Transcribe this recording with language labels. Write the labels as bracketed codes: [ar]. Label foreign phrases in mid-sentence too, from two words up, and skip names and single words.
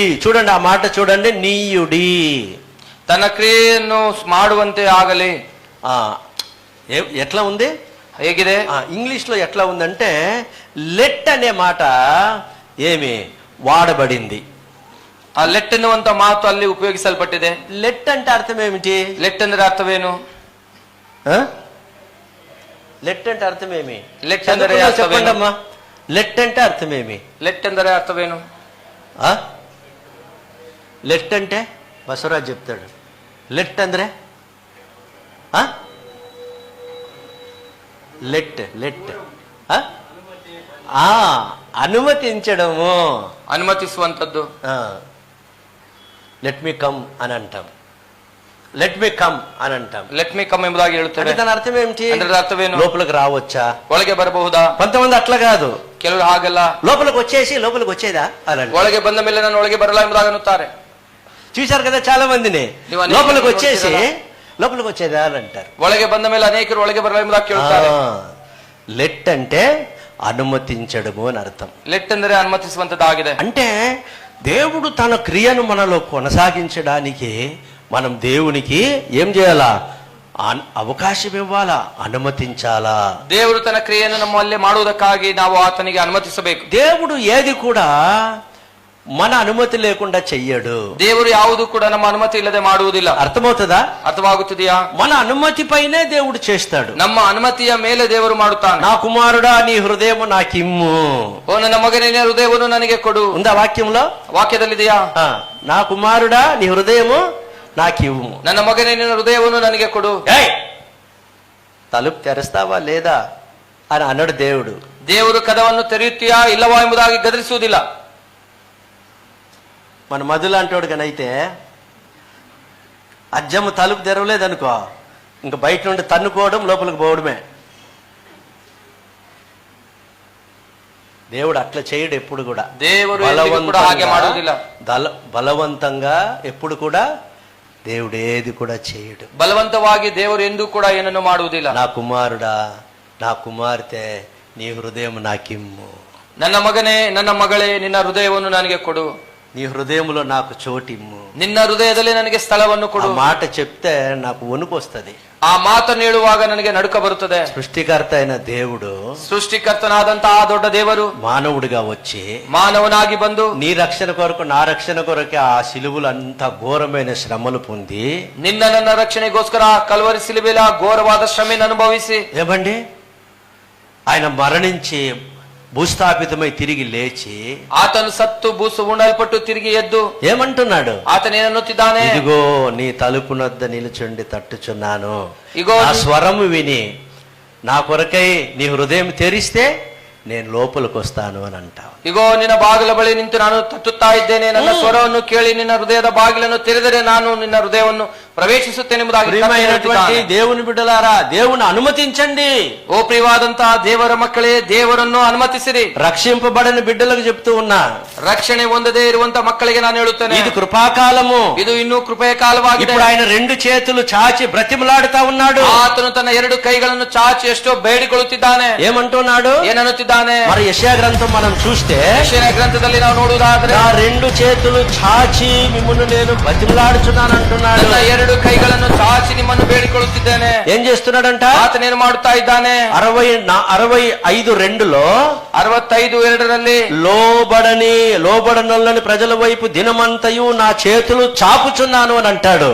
[te] చూడండి ఆ మాట చూడండి, నీయుడి. [kn] ತನ್ನ ಕ್ರಿಯೆಯನ್ನು ಮಾಡುವಂತೆ ಆಗಲಿ. [te] ఎట్లా ఉంది? [kn] ಹೇಗಿದೆ? [te] ఇంగ్లీష్ లో ఎట్లా ఉందంటే లెట్ అనే మాట ఏమి వాడబడింది. [kn] ಆ ಲೆಟ್ ಎನ್ನುವಂತ ಮಾತು ಅಲ್ಲಿ ಉಪಯೋಗಿಸಲ್ಪಟ್ಟಿದೆ. [te] లెట్ అంటే అర్థం ఏమిటి? [kn] ಲೆಟ್ ಅಂದ್ರೆ ಅರ್ಥವೇನು? [te] లెట్ అంటే అర్థమేమి? [kn] లెట్ ಅಂದರೆ [te] చెప్పండి అమ్మా. లెట్ అంటే అర్థమేమి? [kn] ಲೆಟ್ ಅಂದರೆ ಅರ್ಥವೇನು? [te] లెట్ అంటే బసవరాజ్ చెప్తాడు. లెట్ ಅಂದ್ರೆ [en] let let [te] అనుమతించడము, [kn] ಅನುಮತಿಸುವಂತದ್ದು. [en] let me come [te] అని అంటాం. [en] let me come [te] అని అంటాం. [en] let me come [kn] ಎಂಬುದಾಗಿ ಹೇಳುತ್ತೇವೆ. [te] దాని అర్థం ఏమిటి? [kn] ಅದರ ಅರ್ಥವೇನು? [te] లోపలికి రావచ్చా, [kn] ಒಳಗೆ ಬರಬಹುದಾ? [te] కొంతమంది అట్లా కాదు, [kn] ಕೆಲವರು ಹಾಗಲ್ಲ, [te] లోపలికి వచ్చేసి లోపలికి వచ్చేదా అని అంటారు. [kn] ಒಳಗೆ ಬಂದ ಮೇಲೆ ನಾನು ಒಳಗೆ ಬರಲ್ಲ ಎಂಬುದಾಗಿ ಅನ್ನುತ್ತಾರೆ. [te] చూశారు కదా చాలా మందిని, లోపలికి వచ్చేసి లోపలికి వచ్చేదా అని అంటారు. [kn] ಒಳಗೆ ಬಂದ ಮೇಲೆ ಅನೇಕರು ಒಳಗೆ ಬರಲ್ಲ ಎಂಬುದಾಗಿ ಕೇಳುತ್ತಾರೆ. [te] లెట్ అంటే అనుమతించడము అని అర్థం. [kn] ಲೆಟ್ ಅಂದರೆ ಅನುಮತಿಸುವಂತದ್ದಾಗಿದೆ. [te] అంటే దేవుడు తన క్రియను మనలో కొనసాగించడానికి మనం దేవునికి ఏం చేయాలా? అవకాశం ఇవ్వాలా, అనుమతించాలా. [kn] ದೇವರು ತನ್ನ ಕ್ರಿಯೆಯನ್ನು ನಮ್ಮಲ್ಲಿ ಮಾಡುವುದಕ್ಕಾಗಿ ನಾವು ಆತನಿಗೆ ಅನುಮತಿಸಬೇಕು. [te] దేవుడు ఏది కూడా మన అనుమతి లేకుండా చెయ్యడు. [kn] ದೇವರು ಯಾವುದು ಕೂಡ ನಮ್ಮ ಅನುಮತಿ ಇಲ್ಲದೆ ಮಾಡುವುದಿಲ್ಲ. [te] అర్థమవుతుందా? [kn] ಅರ್ಥವಾಗುತ್ತಿದೆಯಾ? [te] మన అనుమతి పైనే దేవుడు చేస్తాడు. [kn] ನಮ್ಮ ಅನುಮತಿಯ ಮೇಲೆ ದೇವರು ಮಾಡುತ್ತಾನೆ. [te] నా కుమారుడా నీ హృదయము నాకిమ్ము. [kn] ಓ ನನ್ನ ಮಗನೇ ನಿನ್ನ ಹೃದಯವನ್ನು ನನಗೆ ಕೊಡು. [te] ఉందా వాక్యంలో? [kn] ವಾಕ್ಯದಲ್ಲಿದೆಯಾ? [te] నా కుమారుడా నీ హృదయము నాకివ్వు. [kn] ನನ್ನ ಮಗನೇ ನಿನ್ನ ಹೃದಯವನ್ನು ನನಗೆ ಕೊಡು. [te] తలుపు తెరుస్తావా లేదా అని అన్నాడు దేవుడు. [kn] ದೇವರು ಕದವನ್ನು ತೆರೆಯುತ್ತೀಯಾ ಇಲ್ಲವಾ ಎಂಬುದಾಗಿ ಗದರಿಸುವುದಿಲ್ಲ. [te] మన మధులాంటోడు కనైతే అజ్జమ్మ తలుపు తెరవలేదనుకో, ఇంకా బయట నుండి తన్నుకోవడం, లోపలికి పోవడమే. దేవుడు అట్లా చేయడు ఎప్పుడు కూడా. [kn] ದೇವರು ಕೂಡ ಹಾಗೆ ಮಾಡುವುದಿಲ್ಲ. [te] బలవంతంగా ఎప్పుడు కూడా దేవుడు ఏది కూడా చేయడు. [kn] బలవంతವಾಗಿ ದೇವರು ಎಂದೂ ಕೂಡ ಏನನ್ನು ಮಾಡುವುದಿಲ್ಲ. [te] నా కుమారుడా నా కుమార్తె నీ హృదయం నాకిమ్ము. [kn] ನನ್ನ ಮಗನೇ ನನ್ನ ಮಗಳೇ ನಿನ್ನ ಹೃದಯವನ್ನು ನನಗೆ ಕೊಡು. [te] నీ హృదయంలో నాకు చోటిమ్ము. [kn] ನಿನ್ನ ಹೃದಯದಲ್ಲಿ ನನಗೆ ಸ್ಥಳವನ್ನು ಕೊಡು. [te] మాట చెప్తే నాకు వణుకు వస్తుంది. [kn] ಆ ಮಾತನ್ನು ಹೇಳುವಾಗ ನನಗೆ ನಡುಕ ಬರುತ್ತದೆ. [te] సృష్టికర్త అయిన దేవుడు, [kn] ಸೃಷ್ಟಿಕರ್ತನಾದಂತಹ ಆ ದೊಡ್ಡ ದೇವರು [te] మానవుడిగా వచ్చి [kn] ಮಾನವನಾಗಿ ಬಂದು [te] నీ రక్షణ కొరకు నా రక్షణ కొరకే ఆ సిలువలు అంత ఘోరమైన శ్రమలు పొంది, [kn] ನಿನ್ನ ನನ್ನ ರಕ್ಷಣೆಗೋಸ್ಕರ ಕಲ್ವರಿ ಸಿಲುಬೆಯಲ್ಲಿ ಆ ಘೋರವಾದ ಶ್ರಮೆಯನ್ನು ಅನುಭವಿಸಿ, [te] ఏమండి ఆయన మరణించి భూస్థాపితమై తిరిగి లేచి, [kn] ಆತನು ಸತ್ತು ಬೂಸು ಉಣ್ಣಲ್ಪಟ್ಟು ತಿರುಗಿ ಎದ್ದು [te] ఏమంటున్నాడు? [kn] ಆತನೇನನ್ನುತ್ತಿದ್ದಾನೆ, [te] ఇదిగో నీ తలుపునొద్ద నిలుచుండి తట్టుచున్నాను, ఇగో నా స్వరము విని నా కొరకై నీ హృదయం తెరిస్తే నేను లోపలికి వస్తాను అని అంటావు. [kn] ಇಗೋ ನಿನ್ನ ಬಾಗಿಲ ಬಳಿ ನಿಂತು ನಾನು ತಟ್ಟುತ್ತಾ ಇದ್ದೇನೆ. ನನ್ನ ಸ್ವರವನ್ನು ಕೇಳಿ ನಿನ್ನ ಹೃದಯದ ಬಾಗಿಲನ್ನು ತೆರೆದರೆ ನಾನು ನಿನ್ನ ಹೃದಯವನ್ನು ಪ್ರವೇಶಿಸುತ್ತೇನೆಂಬುದಾಗಿ ಕರ್ತನು [te] ప్రియమైనటువంటి [kn] ಹೇಳುತ್ತಿದ್ದಾನೆ. [te] దేవుని బిడ్డలారా, దేవుని అనుమతించండి. [kn] ಓ ಪ್ರಿಯವಾದಂತಹ ದೇವರ ಮಕ್ಕಳೇ, ದೇವರನ್ನು ಅನುಮತಿಸಿರಿ. [te] రక్షింపబడని బిడ్డలకు చెప్తూ ఉన్నా, [kn] ರಕ್ಷಣೆ ಹೊಂದದೇ ಇರುವಂತಹ ಮಕ್ಕಳಿಗೆ ನಾನು ಹೇಳುತ್ತೇನೆ, [te] ఇది కృపాకాలము. [kn] ಇದು ಇನ್ನೂ ಕೃಪೆಯ ಕಾಲವಾಗಿದೆ. [te] ఇప్పుడు ఆయన రెండు చేతులు చాచి బ్రతిమలాడుతా ఉన్నాడు. [kn] ಆತನು ತನ್ನ ಎರಡು ಕೈಗಳನ್ನು ಚಾಚಿ ಎಷ್ಟೋ ಬೇಡಿಕೊಳ್ಳುತ್ತಿದ್ದಾನೆ. [te] ఏమంటున్నాడు? [kn] ಏನನ್ನುತ್ತಿದ್ದಾನೆ? [te] మరి యెషయా గ్రంథం మనం చూస్తే, [kn] ಯೆಶಾಯನ ಗ್ರಂಥದಲ್ಲಿ ನಾವು ನೋಡುವುದಾದ್ರೆ, [te] నా రెండు చేతులు చాచి మిమ్మును నేను బతిమలాడుచున్నాను అంటున్నాడు. [kn] ನನ್ನ ಎರಡು ಕೈಗಳನ್ನು ಚಾಚಿ ನಿಮ್ಮನ್ನು ಬೇಡಿಕೊಳ್ಳುತ್ತಿದ್ದೇನೆ. [te] ఏం చేస్తున్నాడంట? [kn] ಆತನೇನು ಮಾಡುತ್ತಾ ಇದ್ದಾನೆ? [te] 65:2లో [kn] 65:2 [te] లోబడనొల్లని ప్రజల వైపు దినమంతయు నా చేతులు చాపుచున్నాను అని అంటాడు.